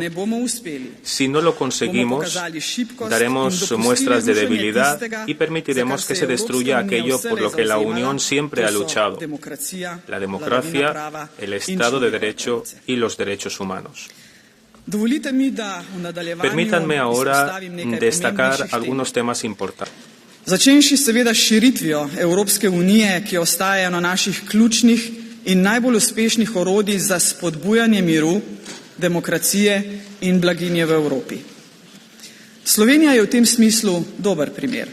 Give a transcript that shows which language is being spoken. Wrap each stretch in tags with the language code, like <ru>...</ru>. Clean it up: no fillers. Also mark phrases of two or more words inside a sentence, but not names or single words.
<es>Si no lo conseguimos, daremos muestras de debilidad y permitiremos que se destruya aquello por lo que la Unión siempre ha luchado: la democracia, el Estado de Derecho y los derechos humanos. Permítanme ahora destacar algunos temas importantes.</es> <sl>Začenši seveda s širitvijo Evropske unije, ki ostaja eno naših ključnih in najbolj uspešnih orodij za spodbujanje miru, demokracije in blaginje v Evropi. Slovenija je v tem smislu dober primer.</sl>